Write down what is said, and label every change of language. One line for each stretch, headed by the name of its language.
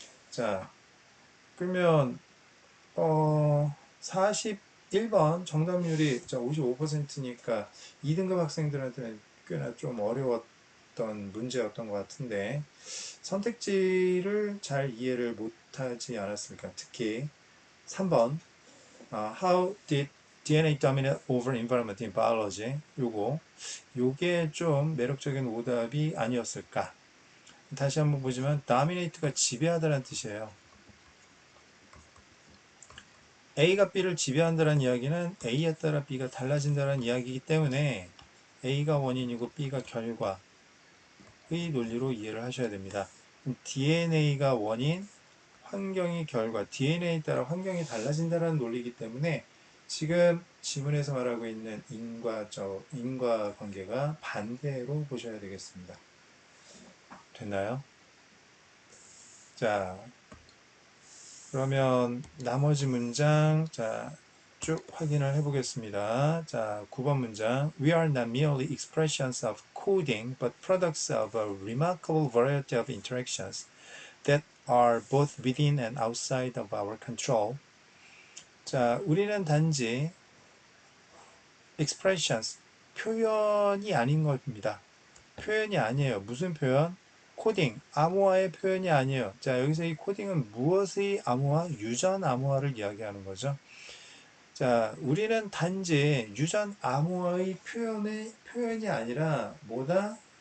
Korean: 자, 그러면 41번 정답률이 55%니까 2등급 학생들한테는 꽤나 좀 어려웠던 문제였던 것 같은데 선택지를 잘 이해를 못하지 않았습니까? 특히 3번
English: How did DNA dominate over environment in biology?
Korean: 요게 좀 매력적인 오답이 아니었을까? 다시 한번 보지만 dominate가 지배하다는 뜻이에요. A가 B를 지배한다는 이야기는 A에 따라 B가 달라진다는 이야기이기 때문에 A가 원인이고 B가 결과의 논리로 이해를 하셔야 됩니다. DNA가 원인, 환경이 결과, DNA에 따라 환경이 달라진다는 논리이기 때문에 지금 지문에서 말하고 있는 인과관계가 반대로 보셔야 되겠습니다. 됐나요? 자, 그러면 나머지 문장 쭉 확인을 해보겠습니다. 자, 9번 문장.
English: We are not merely expressions of coding, but products of a remarkable variety of interactions that are both within and outside of our control.
Korean: 자, 우리는 단지 expressions, 표현이 아닌 겁니다. 표현이 아니에요. 무슨 표현? 코딩, 암호화의 표현이 아니에요. 자, 여기서 이 코딩은 무엇의 암호화? 유전 암호화를 이야기하는 거죠. 자, 우리는 단지 유전 암호화의 표현이 아니라 뭐다?